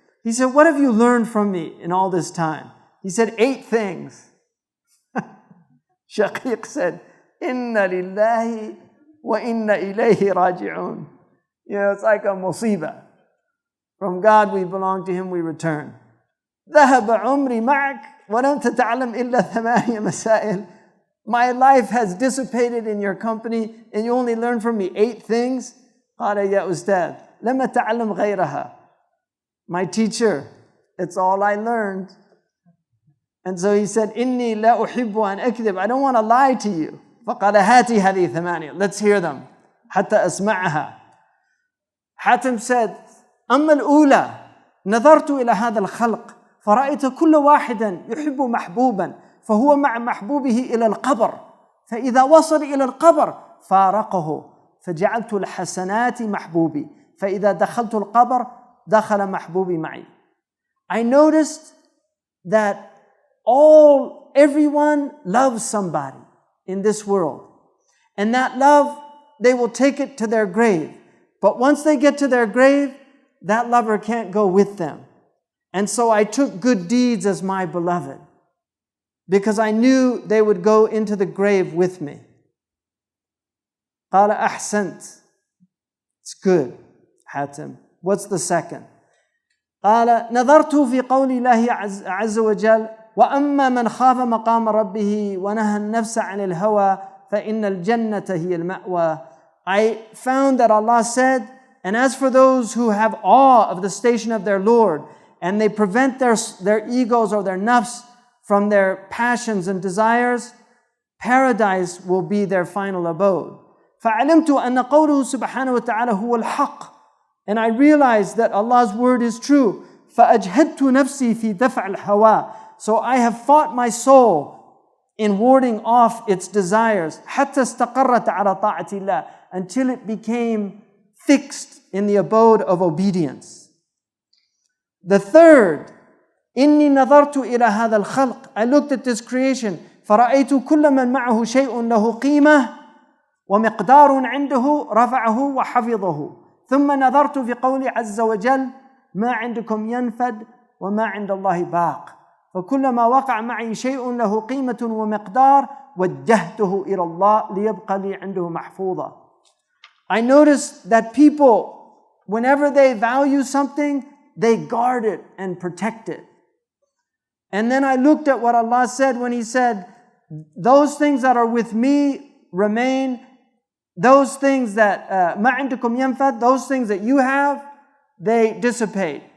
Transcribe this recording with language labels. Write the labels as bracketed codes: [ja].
[en] He said, what have you learned from me in all this time? He said, 8 things. [ar] Shaqiq said, Inna lillahi wa inna ilayhi raji'un. [en] It's like a musibah. From God we belong, to Him we return. [ar] ذهب عمري معك ولم تتعلم إلا 8 مسائل. [en] My life has dissipated in your company and you only learn from me 8 things. [ar] قال يا أستاذ لم أتعلم غيرها. [en] My teacher, it's all I learned. And so he said, [ar] إني لا أحب أن أكذب. [en] I don't want to lie to you. [ar] فقال هاتي هذه 8. [en] Let's hear them. [ar] حتى أسمعها. [en] Hatim said, [ar] أما الأولى نظرت إلى هذا الخلق فرأيت كل واحد يحب محبوبا فهو مع محبوبه إلى القبر فإذا وصل إلى القبر فارقه فجعلت الحسنات محبوبي فإذا دخلت القبر دخل محبوبي معي. [en] I noticed that everyone loves somebody in this world. And that love, they will take it to their grave. But once they get to their grave, that lover can't go with them. And so I took good deeds as my beloved, because I knew they would go into the grave with me. [ar] قال أحسنت. [en] It's good, Hatim. What's the second? [ar] قال نظرت في قول الله عز وجل وأما من خاف مقام ربه ونهى النفس عن الهوى فإن الجنة هي المأوى. [en] I found that Allah said, and as for those who have awe of the station of their Lord and they prevent their egos or their nafs from their passions and desires, paradise will be their final abode. [ar] فعلمت أن قوله سبحانه وتعالى هو الحق. [en] And I realized that Allah's word is true. [ar] فأجهدت نفسي في دفع الهوى. [en] So I have fought my soul in warding off its desires [ar] حتى استقرت على طاعة الله, [en] until it became fixed in the abode of obedience. The third, [ar] إني نظرت إلى هذا الخلق. [en] I looked at this creation [ar] فرأيت كل من معه شيء له قيمة ومقدار عنده رفعه وحفظه. ثم نظرت في قوله عز وجل ما عندكم ينفد وما عند الله باق. فكلما وقع معي شيء له قيمة ومقدار وجهته إلى الله ليبقى لي عنده محفوظا. [en] I noticed that people, whenever they value something, they guard it and protect it. And then I looked at what Allah said when He said, those things that are with me remain. Those things that [ar] ما عندكم ينفد, [en] those things that you have, they dissipate.